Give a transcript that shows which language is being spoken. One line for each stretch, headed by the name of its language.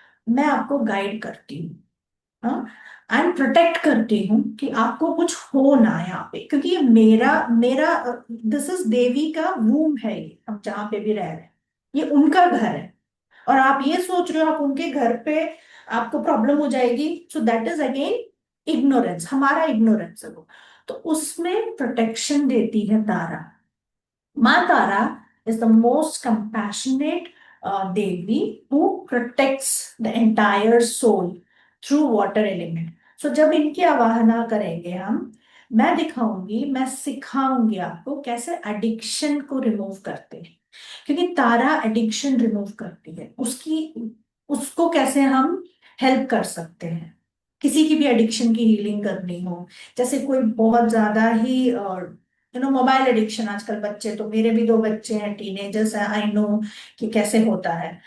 Hindi: मैं आपको गाइड करती हूँ एंड प्रोटेक्ट करती हूँ कि आपको कुछ हो ना यहाँ पे, क्योंकि ये मेरा मेरा दिस इज देवी का वूम है. ये हम जहाँ पे भी रह रहे हैं, ये उनका घर है, और आप ये सोच रहे हो आप उनके घर पे आपको प्रॉब्लम हो जाएगी. So that is again ignorance, हमारा इग्नोरेंस है वो. तो उसमें प्रोटेक्शन देती है तारा.
English: माँ Tara is the most compassionate Devi who protects the entire soul through water element.
Hindi: So जब इनकी आवाहना करेंगे हम, मैं दिखाऊंगी, मैं सिखाऊंगी आपको कैसे एडिक्शन को रिमूव करते हैं, क्योंकि तारा एडिक्शन रिमूव करती है. उसको कैसे हम हेल्प कर सकते हैं. किसी की भी एडिक्शन की हीलिंग करनी हो, जैसे कोई बहुत ज्यादा ही मोबाइल एडिक्शन, आजकल बच्चे, तो मेरे भी 2 बच्चे हैं, टीनेजर्स हैं, आई नो कि कैसे होता है.